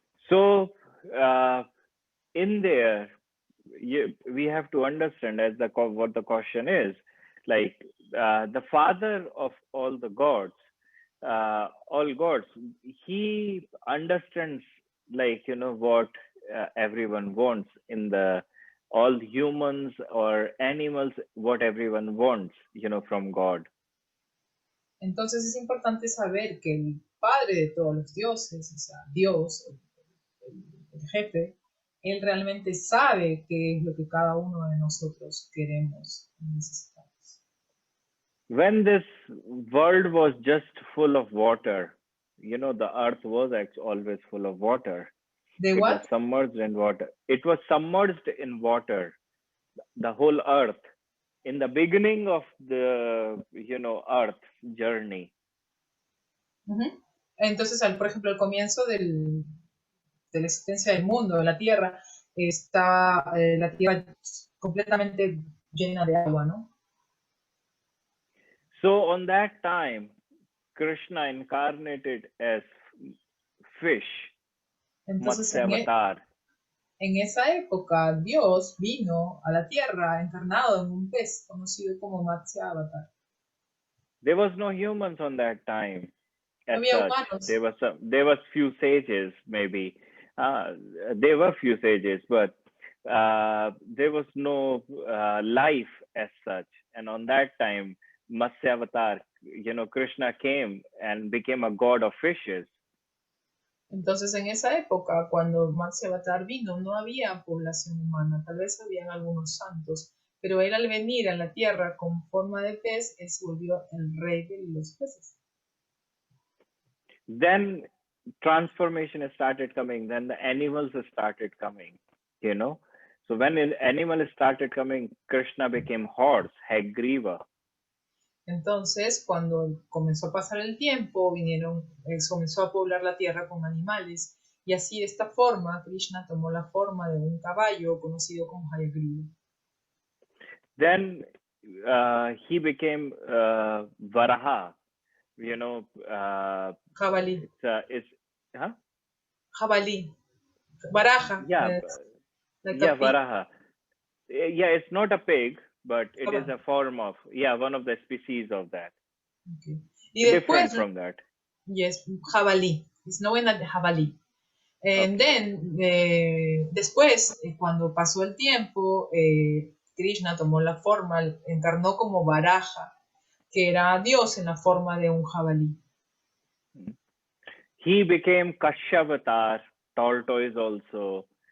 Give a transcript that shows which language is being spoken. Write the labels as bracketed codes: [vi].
[en] So, in there, we have to understand as what the question is, like the father of all the gods, all gods, he understands, like, what everyone wants in all humans or animals, what everyone wants, from God. [es] Entonces es importante saber que el padre de todos los dioses, o sea, Dios, el jefe, él realmente sabe qué es lo que cada uno de nosotros queremos y necesitamos. [en] When this world was just full of water, the earth was always full of water. It was submerged in water. It was submerged in water, the whole earth, in the beginning of the, earth journey. [es] Entonces, por ejemplo, al comienzo de la existencia del mundo, de la Tierra, está la Tierra completamente llena de agua, ¿no? [en] So on that time, Krishna incarnated as fish. [es] Entonces, en esa época, Dios vino a la Tierra encarnado en un pez conocido como Matsya Avatar. [en] There was no humans on that time. [es] No había humanos. [en] There was few sages, maybe. There were few sages, but there was no life as such. And on that time, Matsya Avatar, Krishna came and became a god of fishes. [es] Entonces, en esa época, cuando Matsya Avatar vino, no había población humana. Tal vez habían algunos santos, pero él al venir a la tierra con forma de pez, él se volvió el rey de los peces. [en] Then transformation started coming. Then the animals started coming, So when an animal started coming, Krishna became horse, Hagriva. [es] Entonces, cuando comenzó a pasar el tiempo, comenzó a poblar la tierra con animales, y así de esta forma, Krishna tomó la forma de un caballo conocido como Hayagriva. [en] Then he became Varaha, [es] Jabalí. Huh? Jabalí. Varaha. [en] Yeah, Varaha. Yeah, it's not a pig, but it is a form of, one of the species of that. Okay. Different from that. Yes, jabalí. It's known as jabalí. And then, [es] después, cuando pasó el tiempo, Krishna tomó la forma, encarnó como Varaha, que era Dios en la forma de un jabalí. [en] He became Kashyavatar, tortoise also.